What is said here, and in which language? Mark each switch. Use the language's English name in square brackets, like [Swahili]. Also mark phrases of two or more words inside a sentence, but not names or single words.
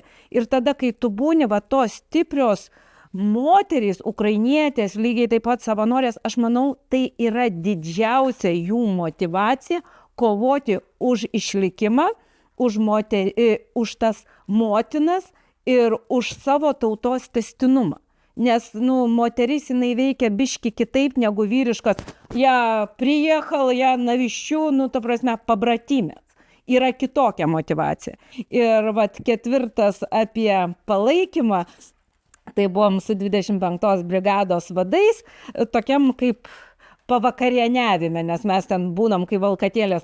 [Lithuanian] Ir tada, kai tu būni tos stiprios moterys, ukrainietės, lygiai taip pat savanorės, aš manau, tai yra didžiausia jų motivacija kovoti už išlikimą, už tas motinas ir už savo tautos tęstinumą. Nes, moteris jinai veikia biški kitaip negu vyriškas. [Russian] Я приехал, я навещу, [Lithuanian] ta prasme, pabratimės. Yra kitokia motivacija. Ir 4 apie palaikymą, tai buvom su 25 brigados vadais, tokiam kaip pavakarieniavime, nes mes ten būnam kaip valkatėlės.